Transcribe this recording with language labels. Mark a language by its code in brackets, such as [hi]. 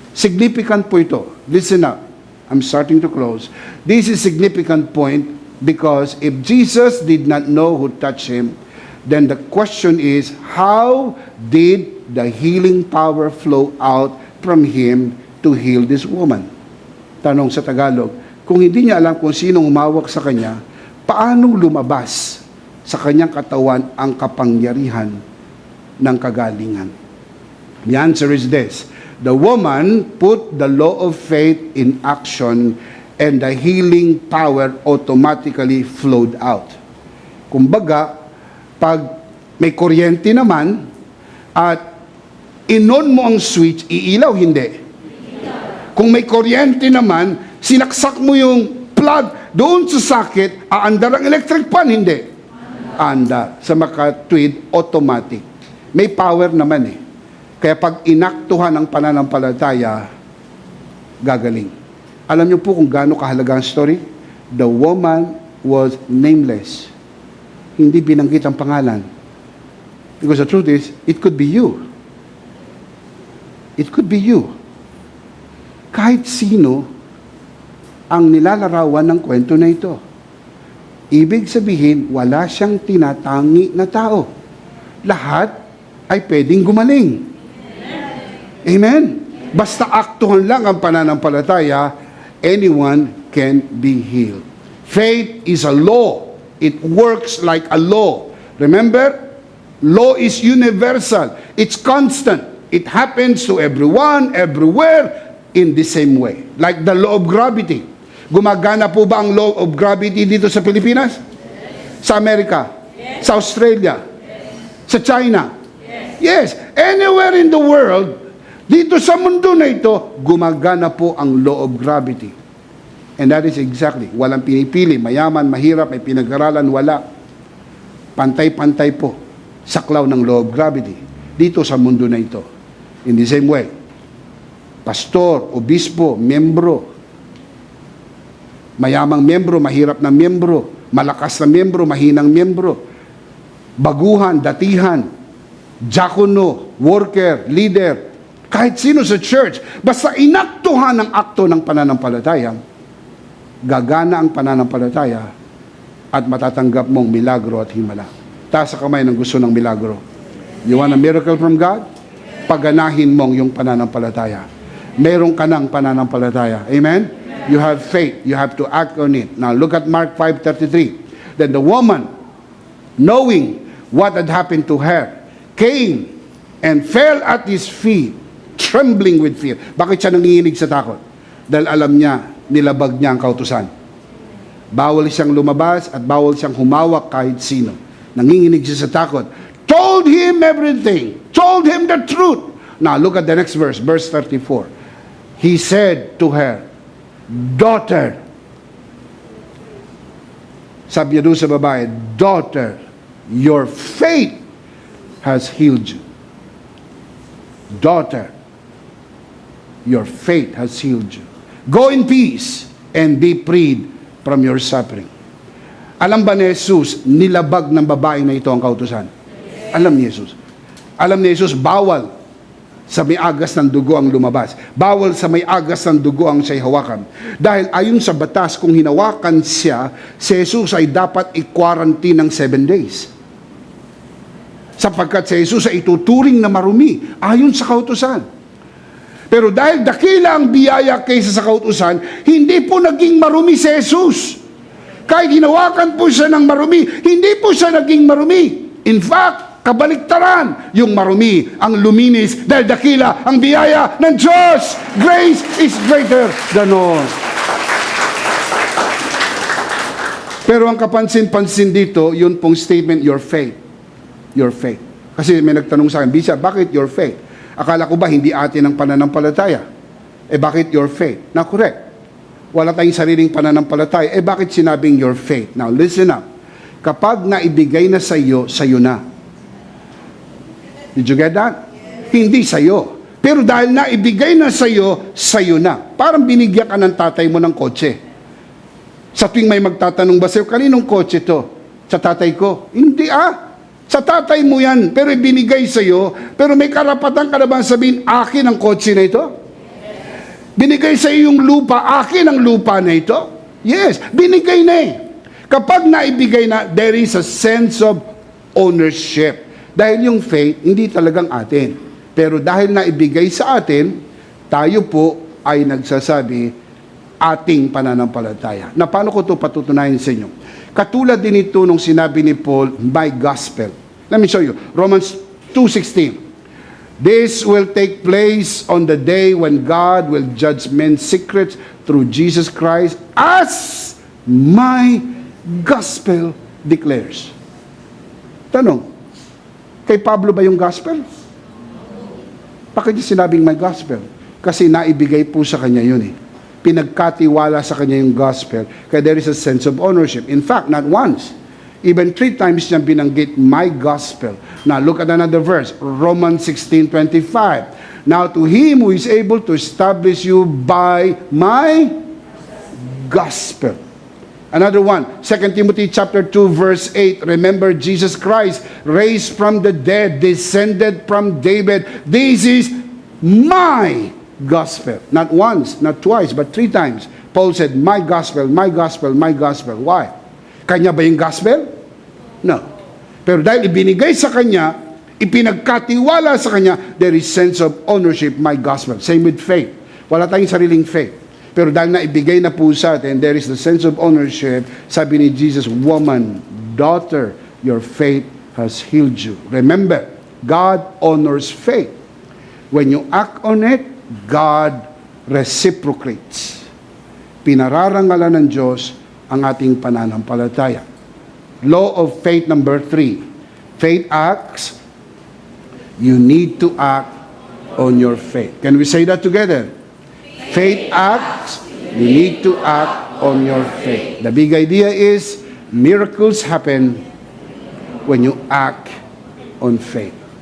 [en] Significant po ito. Listen up. I'm starting to close. This is a significant point because if Jesus did not know who touched him, then the question is, how did the healing power flow out from him to heal this woman? [tl] Tanong sa Tagalog, kung hindi niya alam kung sinong humawak sa kanya, paano lumabas sa kanyang katawan ang kapangyarihan ng kagalingan? [en] The answer is this. The woman put the law of faith in action and the healing power automatically flowed out. [tl] Kumbaga, pag may kuryente naman at inon mo ang switch, iilaw, hindi. Kung may kuryente naman, sinaksak mo yung plug doon sa socket, aandar ang electric pan, hindi. Andar. Sa makatwid, automatic. May power naman eh. Kaya pag inaktuhan ng pananampalataya, gagaling. Alam niyo po kung gaano kahalaga ang story? [en] The woman was nameless. [tl] Hindi binanggit ang pangalan. [en] Because the truth is, it could be you. It could be you. [tl] Kahit sino ang nilalarawan ng kwento na ito. Ibig sabihin, wala siyang tinatangi na tao. Lahat ay pwedeng gumaling. Amen? Basta aktuhan lang ang pananampalataya, [en] anyone can be healed. Faith is a law. It works like a law. Remember, law is universal. It's constant. It happens to everyone, everywhere, in the same way. Like the law of gravity. [tl] Gumagana po ba ang law of gravity dito sa Pilipinas? Sa Amerika? Sa Australia? Sa China? [en] Yes. Anywhere in the world, [tl] dito sa mundo na ito, gumagana po ang law of gravity. [en] And that is exactly, [tl] walang pinipili, mayaman, mahirap, may pinag-aralan, wala. Pantay-pantay po, saklaw ng law of gravity dito sa mundo na ito. [en] In the same way, [tl] pastor, obispo, membro, mayamang membro, mahirap na membro, malakas na membro, mahinang membro, baguhan, datihan, diakono, worker, leader, kahit sino sa church, basta inaktuhan ang akto ng pananampalataya, gagana ang pananampalataya at matatanggap mong milagro at himala. Taas sa kamay ng gusto ng milagro. [en] You want a miracle from God? [tl] Paganahin mong yung pananampalataya. Meron ka ng pananampalataya. Amen? [en] You have faith. You have to act on it. Now look at Mark 5:33. Then the woman, knowing what had happened to her, came and fell at his feet, trembling with fear. [tl] Bakit siya nanginginig sa takot? Dahil alam niya, nilabag niya ang kautusan. Bawal siyang lumabas at bawal siyang humawak kahit sino. Nanginginig siya sa takot. [en] Told him everything. Told him the truth. Now look at the next verse, verse 34. He said to her, daughter. [tl] Sabi niya doon sa babae, [en] daughter, your faith has healed you. Daughter, your faith has healed you. Go in peace and be freed from your suffering. [tl] Alam ba ni Jesus, nilabag ng babae na ito ang kautusan? Alam ni Jesus. Alam ni Jesus, bawal sa may agas ng dugo ang lumabas. Bawal sa may agas ng dugo ang siya'y hawakan. Dahil ayon sa batas, kung hinawakan siya, si Jesus ay dapat i-quarantine ng 7 days. Sapagkat si Jesus ay ituturing na marumi, ayon sa kautusan. Pero dahil dakila ang biyaya kaysa sa kautusan, hindi po naging marumi si Jesus. Kahit hinawakan po siya ng marumi, hindi po siya naging marumi. In fact, kabaliktaran, yung marumi ang luminis dahil dakila ang biyaya ng Diyos. [en] Grace is greater than all. [tl] Pero ang kapansin-pansin dito, yun pong statement, [en] your faith. Your faith. [tl] Kasi may nagtanong sa akin, Bishop, bakit your faith? Akala ko ba hindi atin ang pananampalataya? Bakit your faith? Na correct. Wala tayong sariling pananampalataya. Bakit sinabing [en] your faith? Now, listen up. [tl] Kapag naibigay na sa iyo na. [en] Did you get that? [tl] Hindi sa'yo. Pero dahil naibigay na sa'yo na. Parang binigyan ka ng tatay mo ng kotse. Sa tuwing may magtatanong ba sa'yo, kaninong kotse to? Sa tatay ko? Hindi Sa tatay mo yan. Pero ibinigay sa'yo. Pero may karapatan ka na ba sabihin, akin ang kotse na ito? Binigay sa'yo yung lupa, akin ang lupa na ito? Yes, binigay na Kapag naibigay na, [en] there is a sense of ownership. [tl] Dahil yung faith, hindi talagang atin. Pero dahil naibigay sa atin, tayo po ay nagsasabi, ating pananampalataya. Na paano ko ito patutunayan sa inyo? Katulad din ito nung sinabi ni Paul, my gospel. [en] Let me show you. Romans 2:16. This will take place on the day when God will judge men's secrets through Jesus Christ, as my gospel declares. [tl] Tanong, kay Pablo ba yung gospel? Bakit niya sinabing my gospel? Kasi naibigay po sa kanya yun Pinagkatiwala sa kanya yung gospel. [en] Kaya there is a sense of ownership. In fact, not once. Even 3 times [tl] niya binanggit [en] my gospel. Now, look at another verse. Romans 16:25. Now, to him who is able to establish you by my gospel. Another one, 2 Timothy chapter 2 verse 8. Remember Jesus Christ raised from the dead, descended from David. This is my gospel. Not once, not twice, but 3 times. Paul said, my gospel, my gospel, my gospel. Why? [tl] Kanya ba yung gospel? No. Pero dahil ibinigay sa kanya, ipinagkatiwala sa kanya, [en] there is sense of ownership, my gospel. Same with faith. [tl] Wala tayong sariling faith. Pero dahil na ibigay na po sa atin, [en] there is the sense of ownership. [tl] Sabi ni Jesus, [en] woman, daughter, your faith has healed you. Remember, God honors faith. When you act on it, God reciprocates. [tl] Pinararangalan ng Diyos ang ating pananampalataya. [en] Law of faith number 3. Faith acts. You need to act on your faith. Can we say that together? Faith acts. You need to act on your faith. The big idea is miracles happen when you act on faith.